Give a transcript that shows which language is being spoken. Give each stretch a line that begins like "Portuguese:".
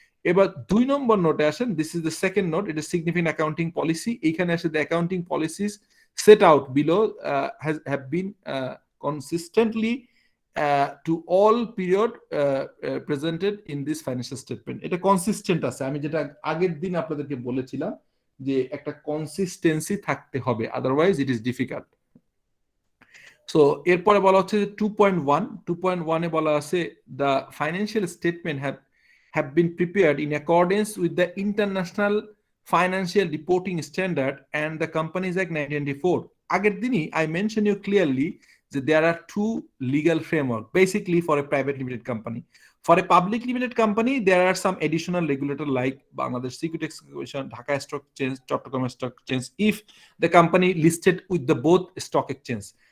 Bangla: এবার 2 নম্বর নোটে আসেন,
English: this is the second note, it is significant accounting policy.
Bangla: এইখানে আসে
English: the accounting policies set out below have been consistently to all period presented in this financial statement.
Bangla: এটা consistent আছে, আমি যেটা আগের দিন আপনাদেরকে বলেছিলাম যে একটা কনসিস্টেন্সি থাকতে হবে,
English: Otherwise it is difficult.
Bangla: So এরপরে বলা হচ্ছে যে 2.1 এ বলা আছে
English: The financial statement have been prepared in accordance with the international financial reporting standard and the companies act 1994।
Bangla: আগের দিনই
English: I mention you clearly that there are 2 legal framework basically for a private limited company. For a public limited company, there are some additional regulator like Bangladesh Security Exchange Commission, Dhaka Stock Exchange, Chattogram Stock Exchange, if the company listed with the both stock exchange.